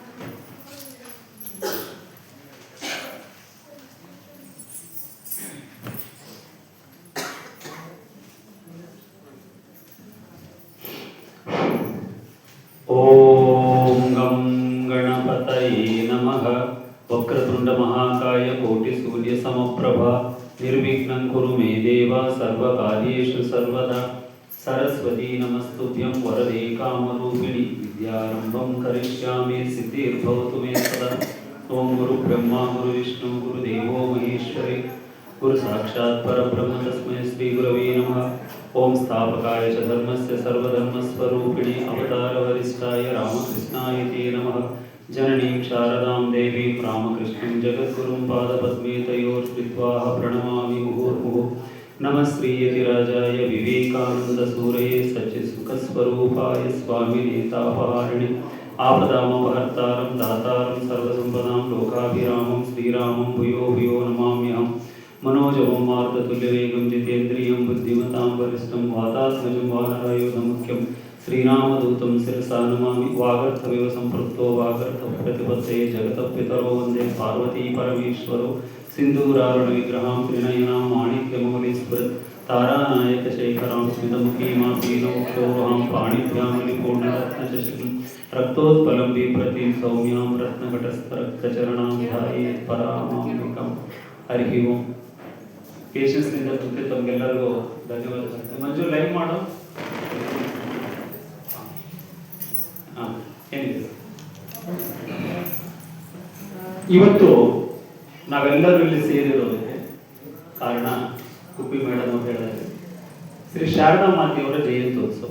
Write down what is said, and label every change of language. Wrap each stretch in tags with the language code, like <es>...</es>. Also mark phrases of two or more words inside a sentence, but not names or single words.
<sa>ಓಂ ಗಂ ಗಣಪತಯೇ ನಮಃ. ವಕ್ರತುಂಡ ಮಹಾಕಾಯ ಕೋಟಿ ಸೂರ್ಯ ಸಮಪ್ರಭ ನಿರ್ವಿಘ್ನಂ ಕುರು ಮೇ ದೇವ ಸರ್ವಕಾರ್ಯೇಷು ಸರ್ವದಾ. ಸರಸ್ವತಿ ನಮಸ್ತುಭ್ಯಂ ವರದೇ ಕಾಮರೂಪಿಣಿ ವಿದ್ಯಾರಂಭಂ ಕರಿಷ್ಯಾಮಿ ಸಿದ್ಧಿರ್ಭವತು ಮೇ ಸದಾ. ಓಂ ಗುರು ಬ್ರಹ್ಮ ಗುರು ವಿಷ್ಣು ಗುರು ದೇವೋ ಮಹೇಶ್ವರಿ ಗುರು ಸಾಕ್ಷಾತ್ ಪರಬ್ರಹ್ಮ ತಸ್ಮೈ ಶ್ರೀ ಗುರವೇ ನಮಃ. ಓಂ ಸ್ಥಾಪಕಾಯ ಚ ಧರ್ಮಸ್ಯ ಸರ್ವಧರ್ಮಸ್ವರೂಪಿಣಿ ಅವತಾರ ವರಿಷ್ಠಾಯ ರಾಮಕೃಷ್ಣಾಯ ತೇ ನಮಃ. ಜನನೀಂ ಶಾರದಾಂ ದೇವೀಂ ರಾಮಕೃಷ್ಣಂ ಜಗದ್ಗುರುಂ ಪಾದಪದ್ಮೇ ತಯೋರ್ಶ್ರಿತ್ವಾ ಪ್ರಣಮಾಮಿ ಮುಹುರ್ಮುಹುಃ. ನಮಃ ಶ್ರೀಯತಿರಾಜಾಯ ವಿವೇಕಾನಂದ ಸೂರಯೇ ಸಚ್ಚಿತ್ಸುಖಸ್ವರೂಪಾಯ ಸ್ವಾಮಿನೇ ತಾಪಹಾರಿಣಿ ಆಪದಾಮಪಹರ್ತಾರಂ ದಾತಾರಂ ಸರ್ವಸಂಪದಾಂ ಲೋಕಾಭಿರಾಮಂ ಶ್ರೀರಾಮಂ ಭೂಯೋ ಭೂಯೋ ನಮಾಮ್ಯಹಂ. मनोजवं मार्गतुल्यवेगं जितेन्द्रियं बुद्धिमतां वरिष्ठं वातात्मजं वानरायुधमुख्यं श्रीरामदूतं शिरसा नमामि. वागर्थमेव सम्पृक्तो वागर्थप्रतिपत्तये जगतपितरो वन्दे पार्वती परमेश्वरो. सिन्दूरारुणविग्रहां त्रिनयनां माणिक्यमौलिस्फुरत् तारानायकशेखरां स्मितमुखीमापीनोक्षोहां पाणिभ्यामलिपूर्णरत्नचषकं रक्तोत्पलं बिभ्रतीं सौम्यां रत्नघटस्थरक्तचरणां ध्यायेत् परामाम्बिकाम्. हरि ओं.</sa> <kn>ಪೇಷನ್ಸ್ನಿಂದ ಕೂತು ತಮಗೆಲ್ಲರಿಗೂ ಧನ್ಯವಾದಗಳು. ಮಂಜು ಲೈವ್ ಮಾಡು. ಏನಿದೆ ಇವತ್ತು ನಾವೆಲ್ಲರೂ ಇಲ್ಲಿ ಸೇರಿರೋದಕ್ಕೆ ಕಾರಣ ಕುಪ್ಪಿ ಮೇಡಮ್ ಅಂತ ಹೇಳಿದ್ರೆ ಶ್ರೀ ಶಾರದಾ ಮಾತೆಯವರ ಜಯಂತ್ಯೋತ್ಸವ.</kn>